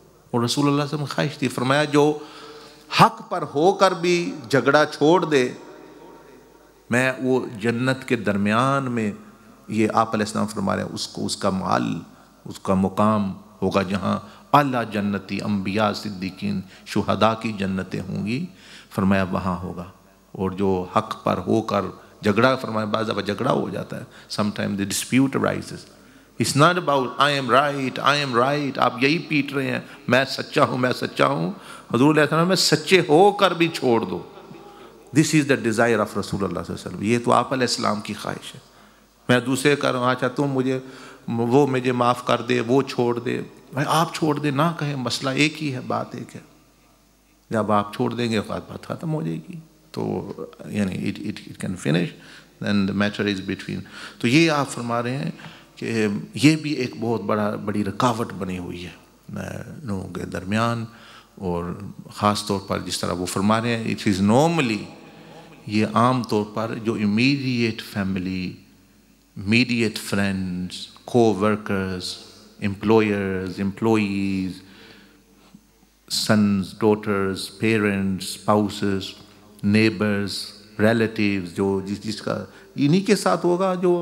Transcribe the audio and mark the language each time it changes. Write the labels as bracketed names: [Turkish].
[Urdu] اور رسول اللہ صلی اللہ علیہ وسلم خواہش تھی، فرمایا جو حق پر ہو کر بھی جھگڑا چھوڑ دے، میں وہ جنت کے درمیان میں، یہ آپ علیہ السلام فرما رہے ہیں، اس کا محل، اس کا مقام ہوگا جہاں اعلیٰ جنتی انبیاء، صدیقین، شہداء کی جنتیں ہوں گی. فرمایا وہاں ہوگا. اور جو حق پر ہو کر جھگڑا، فرمایا بعض دفعہ جھگڑا ہو جاتا ہے. [English] sometimes the dispute arises. It's not about I am right, I am right. [Urdu] آپ یہی پیٹ رہے ہیں میں سچا ہوں، میں سچا ہوں. حضور علیہ السلام میں سچے ہو کر بھی چھوڑ دو. [English] This is the desire of [Urdu] رسول اللہ صلی اللہ علیہ وسلم. یہ تو آپ علیہ السلام کی خواہش ہے. میں دوسرے کا رہا اچھا تم مجھے معاف کر دے، وہ چھوڑ دے. بھائی آپ چھوڑ دے نہ کہیں، مسئلہ ایک ہی ہے، بات ایک ہے. جب آپ چھوڑ دیں گے بات ختم ہو جائے گی. تو یعنی [English] it can finish, then the matter is between. [Urdu] تو یہ آپ فرما رہے ہیں کہ یہ بھی ایک بہت بڑی رکاوٹ بنی ہوئی ہے لوگوں کے درمیان. اور خاص طور پر جس طرح وہ فرما رہے ہیں، [English] it is normally، [Urdu] یہ عام طور پر جو [English] immediate family، immediate friends، co-workers، employers، employees، sons، daughters، parents، spouses، neighbors، relatives، [Urdu] جو جس کا انہی کے ساتھ ہوگا.